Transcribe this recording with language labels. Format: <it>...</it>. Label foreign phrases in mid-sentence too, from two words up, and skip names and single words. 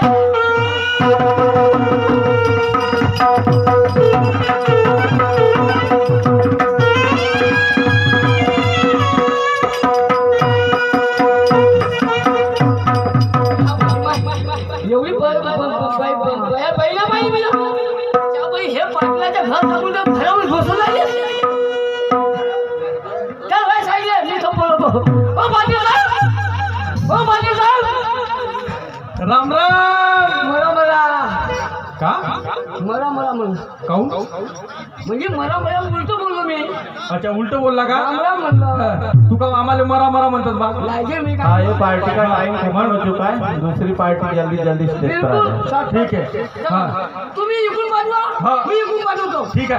<mr>एवढी पहिला बाई मिळा त्या बाई हे पाटलाच्या घर जाऊन घरावर घुसून आली चल बाई सांगितलं मी तो बोलतो ओ पाटील साहेब राम राम मला मला का मला मला म्हणून काऊ म्हणजे मला मला उलट बोललो मी अच्छा उलट बोलला का राम राम म्हणलं तू का आम्हाला मरा मरा म्हणतात बा लागे मी हाँ काय</mr> <hi>ये पार्टी का टाइम खत्म हो चुका है दूसरी पार्टी जल्दी जल्दी स्टेज पर आ बिलकुल जाए ठीक है हाँ</hi> <mr>तुम्ही इकडून बाजवा हा. मी इकडून बाजवतो</mr> <hi>ठीक है</hi>